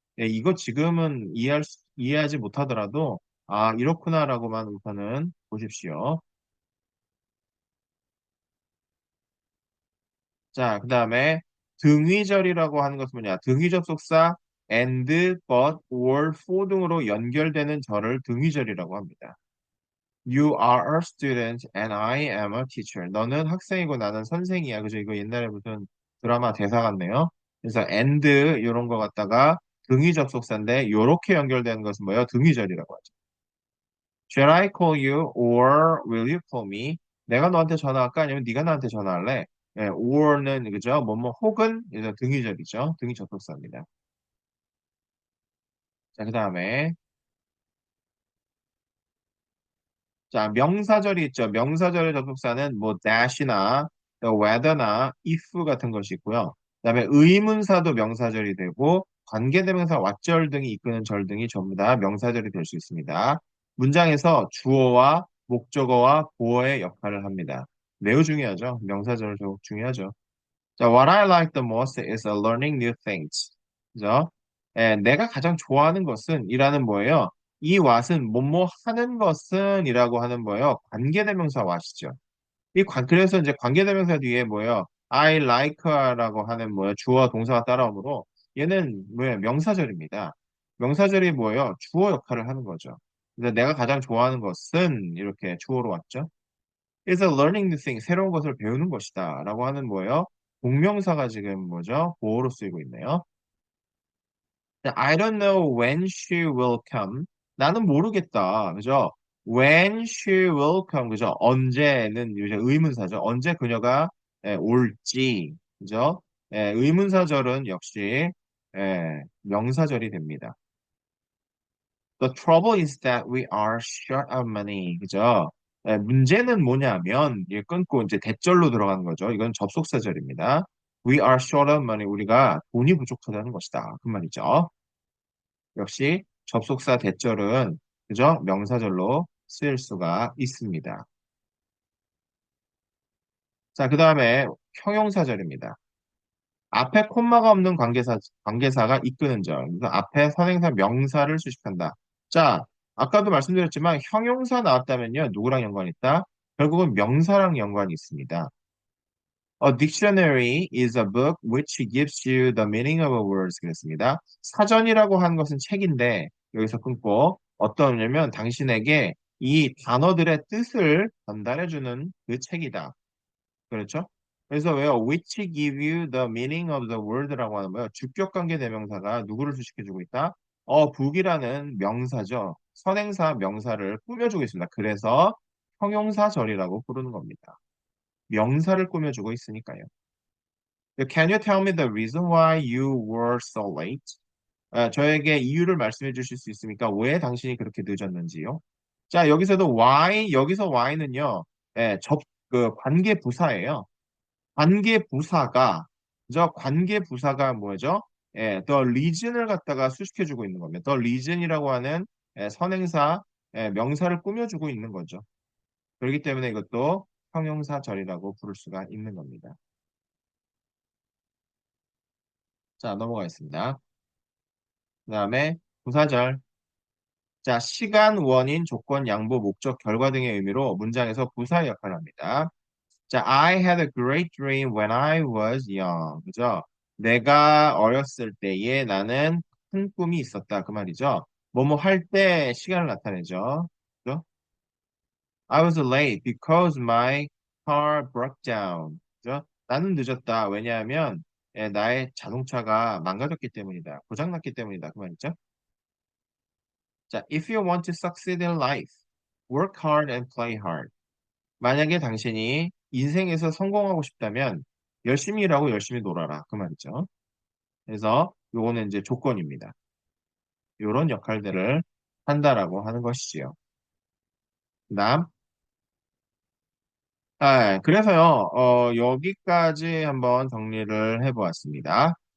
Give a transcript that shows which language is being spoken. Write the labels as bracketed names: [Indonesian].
[Korean] 예, 이거 지금은 이해하지 못하더라도 아, 이렇구나라고만 우선은 보십시오. 자, 그 다음에 등위절이라고 하는 것은 뭐냐? 등위 접속사 and, but, or, for 등으로 연결되는 절을 등위절이라고 합니다. [English] You are a student and I am a teacher. [Korean] 너는 학생이고 나는 선생이야. 그죠? 이거 옛날에 무슨 드라마 대사 같네요. 그래서 and 이런 거 갖다가 등위 접속사인데 요렇게 연결되는 것은 뭐예요? 등위절이라고 하죠. [English] Shall I call you or will you call me? [Korean] 내가 너한테 전화할까? 아니면 네가 나한테 전화할래? 예, or는 그죠? 뭐뭐 혹은 이제 등위절이죠. 등위 접속사입니다. 자, 그다음에 자, 명사절이 있죠. 명사절의 접속사는 뭐 dash나 whether나 if 같은 것이 있고요. 그다음에 의문사도 명사절이 되고 관계대명사 왓절 등이 이끄는 절 등이 전부 다 명사절이 될 수 있습니다. 문장에서 주어와 목적어와 보어의 역할을 합니다. 매우 중요하죠. 명사절 중요하죠. [English] 자, what I like the most is learning new things. [Korean] 그죠? 예, 내가 가장 좋아하는 것은 이라는 뭐예요? 이 what은 뭐뭐 하는 것은 이라고 하는 뭐예요? 관계대명사 what이죠. 그래서 이제 관계대명사 뒤에 뭐예요? [English] I like [Korean] 라고 하는 뭐예요? 주어 동사가 따라오므로 얘는 뭐예요? 명사절입니다. 명사절이 뭐예요? 주어 역할을 하는 거죠. 그래서 내가 가장 좋아하는 것은 이렇게 주어로 왔죠. [English] is learning new thing, [Korean] 새로운 것을 배우는 것이다. 라고 하는 뭐예요? 동명사가 지금 뭐죠? 보어로 쓰이고 있네요. [English] I don't know when she will come. [Korean] 나는 모르겠다. 그죠? [English] When she will come. [Korean] 그죠? 언제는 이제 의문사죠. 언제 그녀가 올지. 그죠? 의문사절은 역시 명사절이 됩니다. [English] The trouble is that we are short of money. [Korean] 그죠? 문제는 뭐냐면, 이 끊고 이제 대절로 들어가는 거죠. 이건 접속사절입니다. [English] We are short of money. [Korean] 우리가 돈이 부족하다는 것이다. 그 말이죠. 역시 접속사 대절은, 그죠? 명사절로 쓰일 수가 있습니다. 자, 그 다음에 형용사절입니다. 앞에 콤마가 없는 관계사가 이끄는 절. 그래서 앞에 선행사 명사를 수식한다. 자, 아까도 말씀드렸지만 형용사 나왔다면요. 누구랑 연관이 있다? 결국은 명사랑 연관이 있습니다. [English] A dictionary is a book which gives you the meaning of a words. [Korean] 그랬습니다. 사전이라고 하는 것은 책인데 여기서 끊고 어떤 냐면 당신에게 이 단어들의 뜻을 전달해주는 그 책이다. 그렇죠? 그래서 왜요? [English] Which give you the meaning of the word [Korean] 라고 하는 거예요. 주격관계 대명사가 누구를 수식해주고 있다? book이라는 명사죠. 선행사 명사를 꾸며주고 있습니다. 그래서 형용사절이라고 부르는 겁니다. 명사를 꾸며주고 있으니까요. [English] Can you tell me the reason why you were so late? [Korean] 저에게 이유를 말씀해 주실 수 있습니까? 왜 당신이 그렇게 늦었는지요? 자, 여기서도 여기서 why는요, 관계 부사예요. 관계 부사가, 관계 부사가 뭐죠? [English] the reason [Korean] 을 갖다가 수식해주고 있는 겁니다. the reason이라고 하는 선행사, 명사를 꾸며주고 있는 거죠. 그렇기 때문에 이것도 형용사절이라고 부를 수가 있는 겁니다. 자, 넘어가겠습니다. 그 다음에 부사절. 자, 시간, 원인, 조건, 양보, 목적, 결과 등의 의미로 문장에서 부사 역할을 합니다. [English] 자, I had a great dream when I was young. [Korean] 그죠? 내가 어렸을 때에 나는 큰 꿈이 있었다. 그 말이죠. 뭐뭐 할 때 시간을 나타내죠. 그죠? [English] I was late because my car broke down. [Korean] 그죠? 나는 늦었다. 왜냐하면 나의 자동차가 망가졌기 때문이다. 고장났기 때문이다. 그 말이죠. [English] 자, if you want to succeed in life, work hard and play hard. [Korean] 만약에 당신이 인생에서 성공하고 싶다면 열심히 일하고 열심히 놀아라. 그 말이죠. 그래서 요거는 이제 조건입니다. 요런 역할들을 한다라고 하는 것이지요. 그다음, 그래서요, 여기까지 한번 정리를 해보았습니다.